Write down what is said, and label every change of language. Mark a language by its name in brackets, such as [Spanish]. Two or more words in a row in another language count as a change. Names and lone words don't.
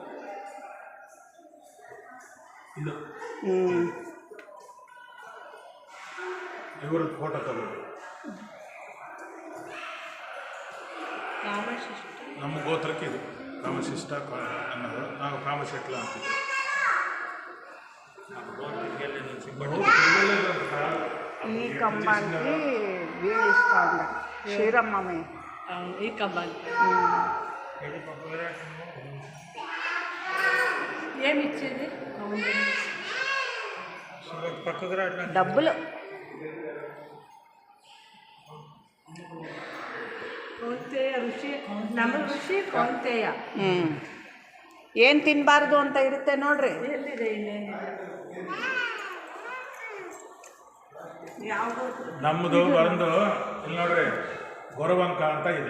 [Kannada] ನಮ್ಮ ಗೋತ್ರಕ್ಕೆ ಇದು ಕಾಮಶಿಷ್ಟ ಅನ್ನೋದು. ನಾವು ಕಾಮಶೆಟ್ಲ ಅಂತೀವಿ. [Telugu] ఈ కంబానికి వీళ్ళు ఇస్తా ఉన్నారు శ్రీరమ్మమే. ఈ కంబానికి ఏమి ఇచ్చేది? డబ్బులు. [Kannada] ಕೌಂತೆಯ ಋಷಿ, ನಮ್ಮ ಋಷಿ ಕೌಂತೆಯ. ಏನು ತಿನ್ನಬಾರ್ದು ಅಂತ ಇರುತ್ತೆ ನೋಡ್ರಿ. ಎಲ್ಲಿದೆ? ಇನ್ನೇನಿದೆ? ನಮ್ಮದು ಬಂದು ಇಲ್ಲಿ ನೋಡ್ರಿ ಗೊರವಂಕ ಅಂತ ಇದೆ.